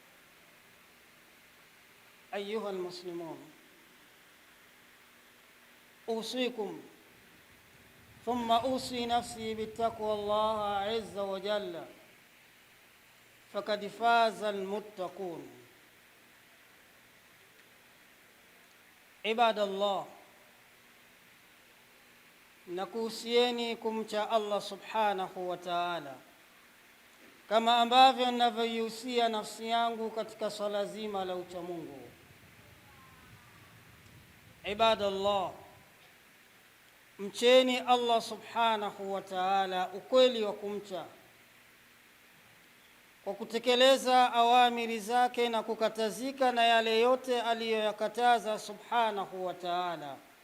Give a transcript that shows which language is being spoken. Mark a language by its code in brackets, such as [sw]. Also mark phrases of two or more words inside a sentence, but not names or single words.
[ar] أيها المسلمون، أوصيكم ثم أوصي نفسي بتقوى الله عز وجل، فقد فاز المتقون. عباد الله، [sw] nakuhusieni kumcha Allah [ar] سبحانه وتعالى, [sw] kama ambavyo ninavyoihusia nafsi yangu katika swala zima la uchamungu. Ibadallah, mcheni Allah [ar] سبحانه وتعالى [sw] ukweli wa kumcha kwa kutekeleza awamiri zake na kukatazika na yale yote aliyoyakataza [ar] سبحانه وتعالى.